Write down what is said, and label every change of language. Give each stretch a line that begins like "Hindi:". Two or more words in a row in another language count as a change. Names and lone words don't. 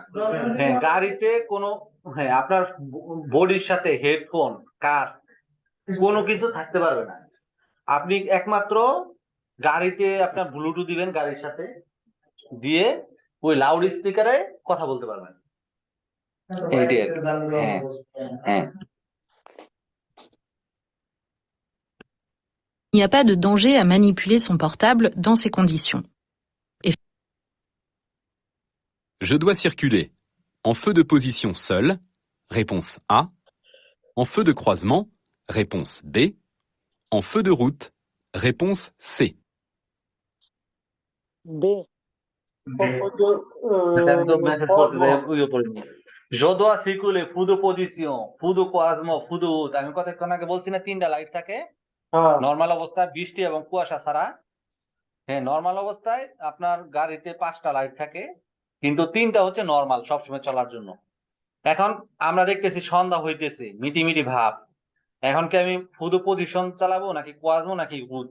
Bangla: হ্যাঁ, গাড়িতে কোনো, হ্যাঁ আপনার বডির সাথে হেডফোন, কাঁচ কোনো কিছু থাকতে পারবে না। আপনি একমাত্র গাড়িতে আপনার ব্লুটুথ দিবেন, গাড়ির সাথে দিয়ে ওই লাউড স্পিকারে কথা বলতে পারবেন। এইটাই আর কি। হ্যাঁ হ্যাঁ।
French: Il n'y a pas de danger à manipuler son portable dans ces conditions. Je dois circuler en feu de position seul, réponse A, en feu de croisement, réponse B, en feu de route, réponse C. B. Je dois circuler feu de position, feu de croisement, feu de route।
Bangla: আমি কতক্ষণ আগে বলছি না 3টা লাইট থাকে নরমাল অবস্থায়, বৃষ্টি এবং কুয়াশা ছাড়া। হ্যাঁ, নরমাল অবস্থায় আপনার গাড়িতে 5টা লাইট থাকে, কিন্তু 3টা হচ্ছে নরমাল সবসময় চলার জন্য। এখন আমরা দেখতেছি সন্ধ্যা হইতেছে, মিটি ভাব, এখন কি আমি
French: feu de position
Bangla: চালাবো নাকি কোয়াজমো নাকি গুড?